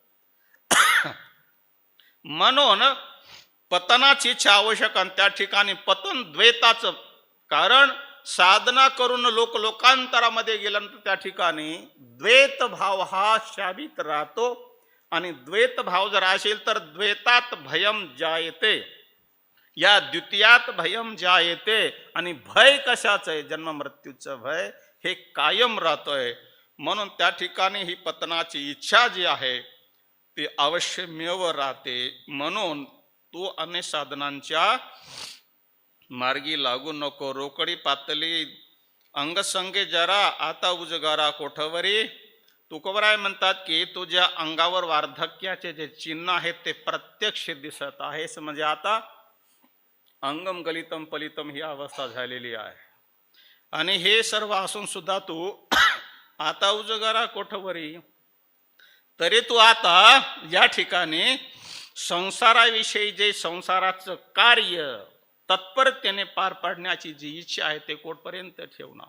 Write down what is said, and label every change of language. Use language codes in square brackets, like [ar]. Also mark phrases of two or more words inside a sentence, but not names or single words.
[mr] म्हणून पतनाची इच्छा आवश्यक. आणि त्या ठिकाणी पतन द्वैताचं, कारण साधना करून लोकांतरामध्ये गेल्यानंतर त्या ठिकाणी द्वैत भाव हा शाबित राहतो. आणि द्वैत भाव जर असेल तर द्वैतात [sa] भयम जायते, [mr] या [sa] द्वितीयात भयम जायते. [mr] आणि भय कशाचं आहे, जन्म मृत्यूचं भय हे कायम राहतोय. म्हणून त्या ठिकाणी ही पतनाची इच्छा जी आहे ती अवश्यमेव राहते. म्हणून तू अन्य साधनांच्या मार्गी लागू नको. रोकडी पातली अंगसंगे जरा आता उजगारा कोठवरी. तुकोबराय म्हणतात की तुझ्या अंगावर वार्धक्याचे जे चिन्ह आहेत ते प्रत्यक्ष दिसत आहेस. म्हणजे आता [sa] अंगम गलितम पलितम [mr] ही अवस्था झालेली आहे. आणि हे सर्व असून सुद्धा तू आता उजगारा कोठवरी, तरी तू आता या ठिकाणी संसाराविषयी जे संसाराचं कार्य तत्परतेने पार पाडण्याची जी इच्छा आहे ते कोठपर्यंत ठेवणार.